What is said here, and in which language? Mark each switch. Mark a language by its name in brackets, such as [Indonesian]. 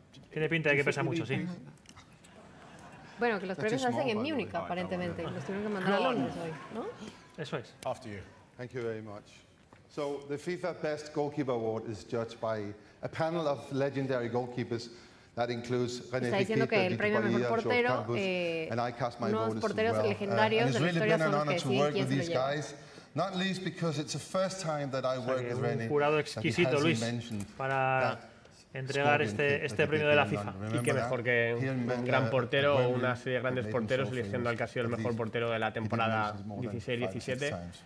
[Spanish] Tiene pinta de que pesa mucho, sí. Bueno, que los premios se hacen en Múnich, aparentemente. Los tuvieron que mandar a Londres hoy, ¿no? Eso es. [English] After you. Thank you very much. So, the FIFA Best Goalkeeper Award is judged by a panel of legendary goalkeepers. That includes [Spanish] Está diciendo que el premio a mejor portero, unos porteros legendarios de la historia son los que deciden quién se lo lleva. [English] Not least because it's the first time that I work with René. [Spanish] Un jurado exquisito, Luis, para entregar este premio de la FIFA. Y qué mejor que un gran portero o una serie de grandes porteros eligiendo al que ha sido el mejor portero de la temporada 16-17.